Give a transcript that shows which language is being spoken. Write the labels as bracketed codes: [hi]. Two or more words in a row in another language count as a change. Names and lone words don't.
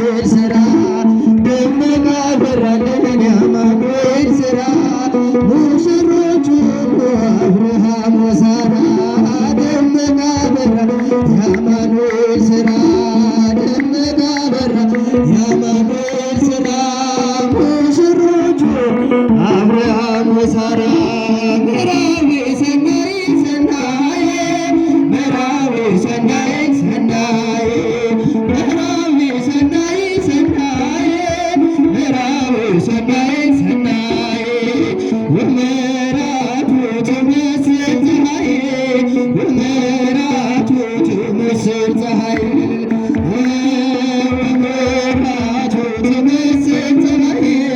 [am] ስራ ደመና በራልን የአማኑኤል ስራ ሙሽሮቹ አብርሃም ወሳራ ደመና በራ የአማኑኤል ስራ ደመና በራ የአማኑኤል ስራ ሙሽሮቹ አብርሃም ወሳራ [gez] ሰናየ ምዕራብ ሰናይ ሰናየ ምዕራብ ሰናይ ሰናየ ምዕራብ ሰናይ ሰናየ ወምዕራብ ትመስል ፀሐይ ወምዕራብ ትመስል ፀሐይ ወምዕራብ ትመስል ፀሐይ